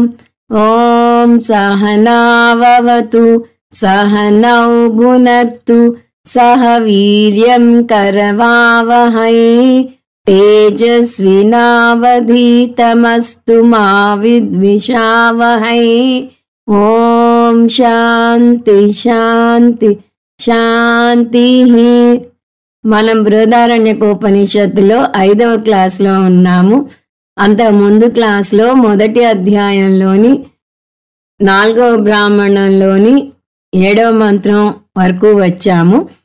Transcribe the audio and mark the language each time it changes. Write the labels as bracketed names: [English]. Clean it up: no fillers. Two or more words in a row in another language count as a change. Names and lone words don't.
[Sanskrit] ॐ सहनाववतु सहनौ भुनक्तु सह वीर्यं करवावहै तेजस्विनावधीतमस्तु मा विद्विषावहै। ఓం శాంతి శాంతి శాంతి. [Telugu] మనం బృహదారణ్యకోపనిషత్తులో 5వ క్లాస్లో ఉన్నాము. అంత ముందు క్లాస్లో మొదటి అధ్యాయంలోని 4వ బ్రాహ్మణంలోని 7వ మంత్రం వరకు వచ్చాము.